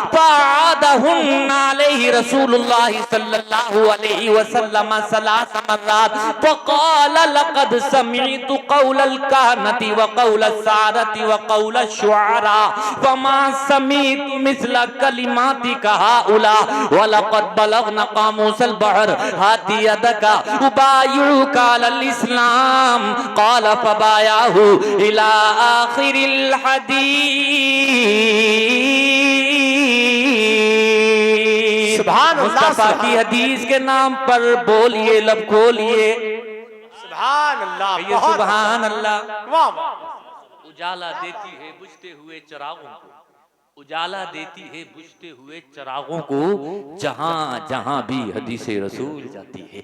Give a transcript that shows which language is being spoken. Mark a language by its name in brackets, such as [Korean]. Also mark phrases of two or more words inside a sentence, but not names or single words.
[Arabic] فأعادهن عليه رسول الله صلى الله عليه وسلم ثلاث مرات فقال لقد سمعت قول الكهنة وقول السحرة وقول الشعراء فما سمعت مثل كلماتك هؤلاء ولقد بلغن قاموس البحر هات يدك أبايعك على الإسلام قال فبايعه إلى آخر الحديث. سبحان الله, [Urdu] مصطفیٰ کی حدیث کے نام پر بولیے لب کھولیے [Arabic] سبحان الله, یہ سبحان الله. [Urdu] واہ واہ. اجالا دیتی ہے بجھتے ہوئے چراغوں کو، اجالا دیتی ہے بجھتے ہوئے چراغوں کو، جہاں جہاں بھی حدیث رسول جاتی ہے.